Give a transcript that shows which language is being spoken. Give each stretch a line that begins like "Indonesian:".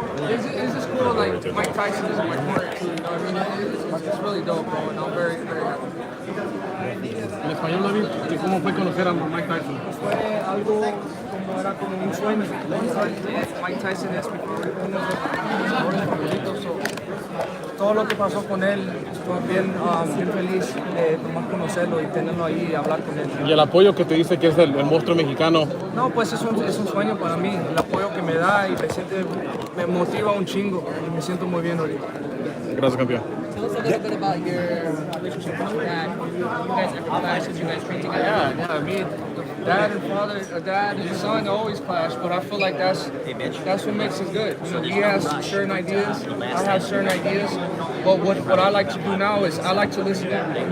English: It's just cool, like Mike Tyson is in my corner too, you know what I mean? It's really dope, bro, and I'm very, very happy.
Spanish: En español, David, ¿cómo fue conocer a Mike Tyson? Fue algo como era como un sueño. Mike Tyson es mi favorito, todo lo que pasó con él, estoy bien, bien feliz de nomás conocerlo y tenerlo ahí y hablar con él. Y el apoyo que te dice que es el monstruo mexicano. No, pues es un sueño para mí, el apoyo que me da y me motiva un chingo y me siento muy bien ahorita. Gracias, campeón.
English: Tell us a little bit about your relationship with your dad. You guys ever clash? Did you guys train together? Yeah, I mean, dad and father, dad and son always clash, but I feel like that's what makes it good. You know, he has certain ideas, I have certain ideas, but what I like to do now is I like to listen to him.